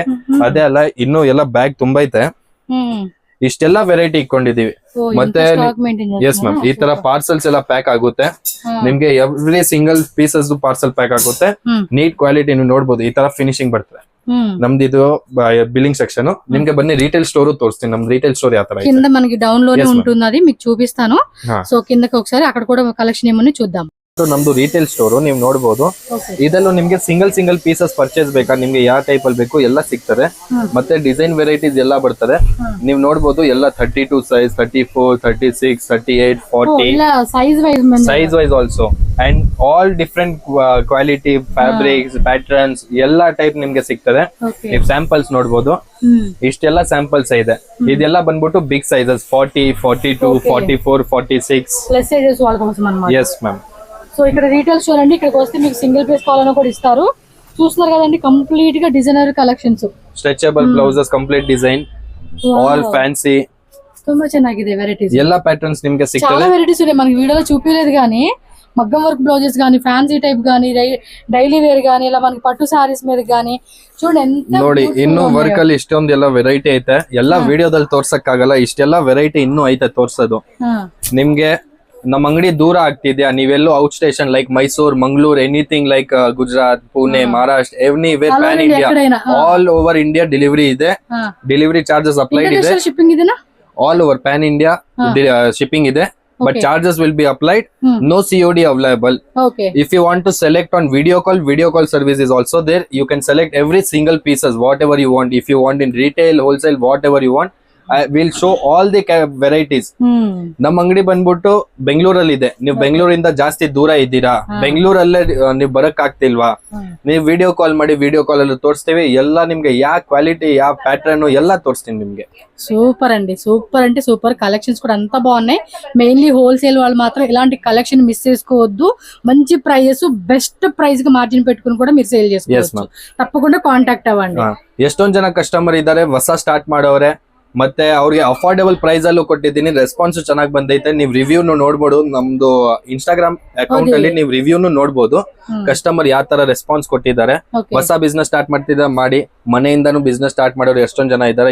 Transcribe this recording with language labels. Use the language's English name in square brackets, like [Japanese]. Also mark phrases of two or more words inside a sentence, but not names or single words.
[Kannada] ಅದೇ ಅಲ್ಲ, ಇನ್ನು ಎಲ್ಲ ಬ್ಯಾಗ್ ತುಂಬಾ ಐತೆ. ಇಷ್ಟೆಲ್ಲ ವೆರೈಟಿ ಇಟ್ಕೊಂಡಿದೀವಿ. ಮತ್ತೆ [English] yes ma'am, [Kannada] ಈ ತರ ಪಾರ್ಸಲ್ಸ್ ಎಲ್ಲ ಪ್ಯಾಕ್ ಆಗುತ್ತೆ ನಿಮ್ಗೆ. [English] every single pieces parcel pack [Kannada] ಆಗುತ್ತೆ. [English] neat quality [Kannada] ನೀವು ನೋಡ್ಬೋದು. ಈ ತರ ಫಿನಿಶಿಂಗ್ ಬರ್ತದೆ. ನಮ್ದು ಇದು [English] billing section. [Kannada] ನಿಮ್ಗೆ ಬನ್ನಿ [English] retail store [Kannada] ತೋರುಸ್ತಾನು. ನಮ್ಮ [English] retail store [Kannada] ಯಾತ್ರ [Telugu] కింద మనకి డౌన్ లోనే ఉంటుంది, అది మీకు చూపిస్తాను. సో కిందకి ఒకసారి అక్కడ కూడా కలెక్షన్ ఏమని చూద్దాం. [Kannada] ನಮ್ದು [English] retail store [Kannada] ನೀವು ನೋಡಬಹುದು. [English] Okay. [Kannada] ಇದರಲ್ಲೂ ನಿಮ್ಗೆ [English] single pieces purchase [Kannada] ಬೇಕಾ, ನಿಮ್ಗೆ ಯಾವ ಟೈಪ್ ಅಲ್ಲಿ ಬೇಕು ಎಲ್ಲ ಸಿಗ್ತದೆ. ಮತ್ತೆ [English] design varieties [Kannada] ಎಲ್ಲ ಬರ್ತದೆ. ನೀವು ನೋಡಬಹುದು ಎಲ್ಲ 32 ಸೈಜ್, 34, 36, 38, 40 [English] size wise also, and all different quality fabrics patterns [Kannada] ಎಲ್ಲ ಟೈಪ್ ನಿಮ್ಗೆ ಸಿಗ್ತದೆ. ನೀವು ಸ್ಯಾಂಪಲ್ಸ್ ನೋಡಬಹುದು, ಇಷ್ಟೆಲ್ಲ ಸ್ಯಾಂಪಲ್ಸ್ ಇದೆ. ಇದೆಲ್ಲ ಬಂದ್ಬಿಟ್ಟು [English] big sizes [Kannada] 40, 42, 44, 46. [English] Yes ma'am. [Telugu] సో ఇక్కడ [English] retail store [Telugu] అండి. ఇక్కడికి వస్తే మీకు [English] single piece [Telugu] కావాలన్నా కూడా ఇస్తారు. చూస్తున్నారు కదండి, కంప్లీట్ గా [English] designer collections, Stretchable blouses, complete design, all fancy, [Kannada] ತುಂಬಾ ಚೆನ್ನಾಗಿದೆ ವೆರೈಟೀಸ್. ಎಲ್ಲ ಪ್ಯಾಟರ್ನ್ಸ್ ನಿಮ್ಗೆ [Telugu] చాలా [Kannada] ಸಿಗ್ತದೆ. [Telugu] వెరైటీస్ ఉన్నాయి. మనకి వీడియోలో చూపించలేదు కానీ మగ్గం [English] work blouses [Telugu] కానీ, [English] fancy type [Telugu] కానీ, [English] daily wear [Telugu] కానీ, ఇలా మనకి పట్టు సారీస్ మీద కానీ చూడండి ఎంత [Kannada] ನೋಡಿ [English] beautiful [Kannada] ಇನ್ನು [Telugu] ఉన్నాయో. [Kannada] ವರ್ಕ್ ಅಲ್ಲಿ ಇಷ್ಟೊಂದೆಲ್ಲ ವೆರೈಟಿ ಐತೆ. ಎಲ್ಲ ವಿಡಿಯೋದಲ್ಲಿ ತೋರ್ಸಕ್ ಆಗಲ್ಲ, ಇಷ್ಟೆಲ್ಲ ವೆರೈಟಿ ಇನ್ನೂ ಐತೆ ತೋರ್ಸೋದು. ಹಾ. ನಿಮ್ಗೆ ನಮ್ಮ ಅಂಗಡಿ ದೂರ ಆಗ್ತಿದ್ಯಾ, ನೀವೆಲ್ಲೂ [English] out station like [Kannada] ಮೈಸೂರ್, ಮಂಗಳೂರು, [English] anything like [Kannada] ಗುಜರಾತ್, ಪುಣೆ, ಮಹಾರಾಷ್ಟ್ರ, ಎವ್ನಿವೇರ್ [English] All pan over India, [Telugu] ಎక్కಡೈనా. [English] all over India delivery [Kannada] ಇದೆ. ಹಾ. [English] delivery charges applied [Kannada] ಇದೆ. [English] international shipping [Kannada] ಇದೆನಾ? [English] all over pan India shipping [Kannada] ಇದೆ. [English] But Okay. charges will be applied. No COD available. Okay. If you want to select on video call service is also there. You can select every single pieces, whatever you want. If you want in retail, wholesale, whatever you want, I will show all the varieties. [Kannada] ನಮ್ಮ ಅಂಗಡಿ ಬಂದ್ಬಿಟ್ಟು ಬೆಂಗಳೂರಲ್ಲಿ ಇದೆ. ನೀವು ಬೆಂಗಳೂರಿಂದ ಜಾಸ್ತಿ ದೂರ ಇದ್ದೀರಾ, ಬೆಂಗಳೂರಲ್ಲೇ ನೀವು ಬರಕ್ ಆಗ್ತಿಲ್ವಾ, ನೀವು [English] video call [Kannada] ಮಾಡಿ, [English] video call [Kannada] ಅಲ್ಲಿ ತೋರಿಸ್ತೀವಿ. ಎಲ್ಲ ನಿಮ್ಗೆ ಯಾವ ಕ್ವಾಲಿಟಿ, ಯಾವ ಪ್ಯಾಟರ್ನ್ ಎಲ್ಲ ತೋರಿಸ್ತೀನಿ ನಿಮ್ಗೆ. [Telugu] సూపర్ అండి, సూపర్ అంటే సూపర్. కలెక్షన్స్ కూడా అంతా బాగున్నాయి. [English] mainly wholesale [Telugu] వాళ్ళు మాత్రం ఇలాంటి కలెక్షన్ మిస్ చేసుకోవద్దు. మంచి ప్రైజెస్, [English] best price [Telugu] కి మార్జిన్ పెట్టుకుని కూడా మీరు సేల్ చేసుకోవచ్చు. తప్పకుండా కాంటాక్ట్ అవ్వండి. [Kannada] ಎಷ್ಟೊಂದ್ ಜನ ಕಸ್ಟಮರ್ ಇದಾರೆ, ಹೊಸ ಸ್ಟಾರ್ಟ್ ಮಾಡೋರೆ, ಮತ್ತೆ ಅವ್ರಿಗೆ [English] affordable price [Kannada] ಅಲ್ಲೂ ಕೊಟ್ಟಿದ್ದೀನಿ. ರೆಸ್ಪಾನ್ಸ್ ಚೆನ್ನಾಗಿ ಬಂದೈತೆ. ನೀವು ರಿವ್ಯೂನು ನೋಡ್ಬೋದು. ನಮ್ದು [English] Instagram account [Kannada] ಅಲ್ಲಿ ನೀವು ರಿವ್ಯೂನು ನೋಡ್ಬೋದು. ಕಸ್ಟಮರ್ ಯಾವ ತರ ರೆಸ್ಪಾನ್ಸ್ ಕೊಟ್ಟಿದ್ದಾರೆ. ಹೊಸ [English] business start [Kannada] ಮಾಡ್ತಿದ್ದ ಮಾಡಿ, ಮನೆಯಿಂದಾನು [English] business start [Kannada] ಮಾಡೋರು ಎಷ್ಟೊಂದ್ ಜನ ಇದ್ದಾರೆ.